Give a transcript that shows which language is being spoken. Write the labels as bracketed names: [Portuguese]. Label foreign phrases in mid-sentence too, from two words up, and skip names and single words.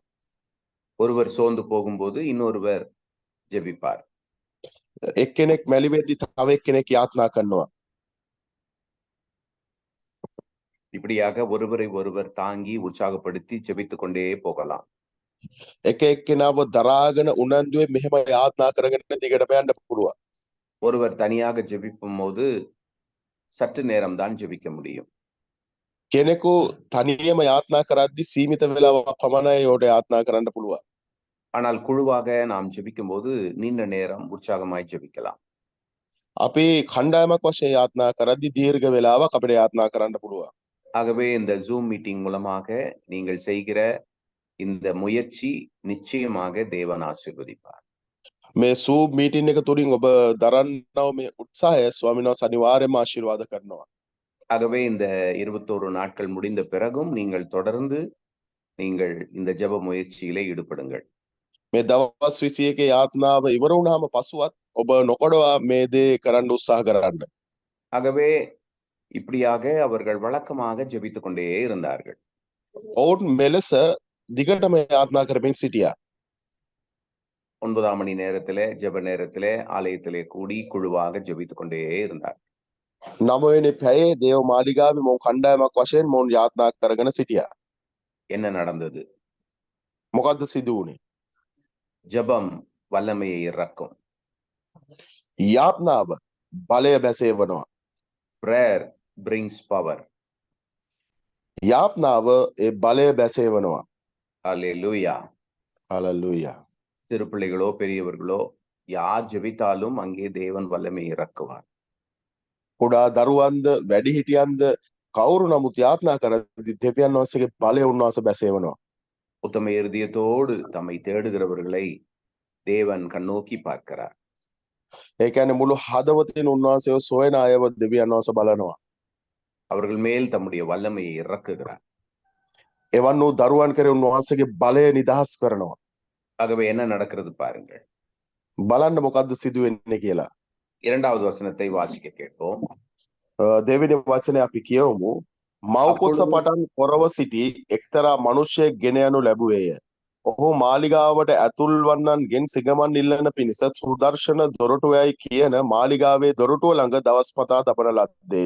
[Tamil] ஒருவர் சோர்ந்து போகும்போது இன்னொருவர் ஜெபிப்பார். [Sinhala] එක්කෙනෙක් මැලි වෙද්දි තව එක්කෙනෙක් යාත්නා කරනවා. [Tamil] இப்படியாக ஒருவரை ஒருவர் தாங்கி உற்சாகப்படுத்தி ஜெபித்துக் கொண்டே போகலாம். [Sinhala] එක එක්කෙනාව දරාගෙන උනන්දුවේ මෙහෙම යාත්නා කරගෙන දිගටම යන්න පුළුවන්. [Tamil] ஒருவர் தனியாக ஜெபிக்கும் போது சற்று நேரம் தான் ஜெபிக்க முடியும். [Sinhala] කෙනෙකු තනියම යාත්නා කරද්දි සීමිත වෙලාවක් පමණයි ඔහුට යාත්නා කරන්න පුළුවන්. [Tamil] ஆனால் குழுவாக நாம் ஜெபிக்கும் போது நீண்ட நேரம் உற்சாகமாய் ஜெபிக்கலாம். [Sinhala] අපි කණ්ඩායමක් වශයෙන් යාත්නා කරද්දි දීර්ඝ වෙලාවක් අපිට යාත්නා කරන්න පුළුවන්. [Tamil] ஆகவே இந்த ஜூம் மீட்டிங் மூலமாக நீங்கள் செய்கிற இந்த முயற்சி நிச்சயமாக தேவன் ஆசீர்வதிப்பார். [Sinhala] මේ සූම් මීටින් එක තුලින් ඔබ දරන්නව මේ උත්සාහය ස්වාමීන් වහන්සේ අනිවාර්යයෙන්ම ආශිර්වාද කරනවා. [Tamil] ஆகவே இந்த 21 நாட்கள் முடிந்த பிறகும் நீங்கள் தொடர்ந்து நீங்கள் இந்த ஜெப முயற்சியிலே ஈடுபடுங்கள். [Sinhala] මේ දවස් 21 යාත්නාව ඉවර වුණාම පසුවත් ඔබ නොකඩවා මේ දේ කරන්න උත්සාහ කරන්න. [Tamil] ஆகவே இப்படியாக அவர்கள் வழக்கமாக ஜெபித்துக் கொண்டே இருந்தார்கள். [Sinhala] ඔවුන් මෙලෙස දිගටම යාත්නා කරමින් සිටියා. [Tamil] 9 மணி நேரத்திலே ஜெப நேரத்திலே ஆலயத்திலே கூடி குழுவாக ஜெபித்துக் கொண்டே இருந்தார். [Sinhala] 9 වෙනි පැයේ දේව මාලිගාවේ මොන් කණ්ඩායමක් වශයෙන් මොන් යාත්නා කරගෙන සිටියා. [Tamil] என்ன நடந்தது? [Sinhala] මොකද්ද සිදු වුනේ? [Tamil] ஜெபம் வல்லமையை இறக்கும். [Sinhala] යාත්නාව බලය බැසේවනවා. [English] Prayer brings power. [Sinhala] යාත්නාව ඒ බලය බැසේවනවා. Hallelujah. හalleluya. [Tamil] சிறு பிள்ளைகளோ பெரியவர்களோ யார் ஜெபித்தாலும் அங்கே தேவன் வல்லமை இறக்குவார். [Sinhala] කුඩා දරුවන්ද වැඩිහිටියන්ද කවුරු නමුත් යාත්නා කරද්දී දෙවියන් වහන්සේගේ බලය උන්වහන්සේ බැසේවනවා. [Tamil] உத்தம இருதயத்தோடு தம்மை தேடுகிறவர்களை தேவன் கண்ணோக்கி பார்க்கிறார். [Sinhala] ඒ කියන්නේ මුළු හදවතින් උන්වහන්සේව සොයන අයව දෙවියන් වහන්සේ බලනවා. [Tamil] அவர்கள் மேல் தம்முடைய வல்லமையை இறக்குகிறார். [Sinhala] එවන් වූ දරුවන් කරේ උන්වහන්සේගේ බලය නිදහස් කරනවා. [Tamil] ஆகவே என்ன நடக்கிறது பாருங்கள். [Sinhala] බලන්න මොකද්ද සිදු වෙන්නේ කියලා. [Tamil] இரண்டாவது வசனத்தை வாசிக்க கேட்போம். [Sinhala] දෙවෙනි වචනේ අපි කියවමු. මව්කුස පටන් පොරව සිටි එක්තරා මිනිසෙක් ගෙන යනු ලැබුවේය. ඔහු මාලිගාවට ඇතුල් වන්නන්ගෙන් සිගමන් ඉල්ලන පිණිස සුදර්ශන දොරටුවයි කියන මාලිගාවේ දොරටුව ළඟ දවස් පතා තබන ලද්දේය.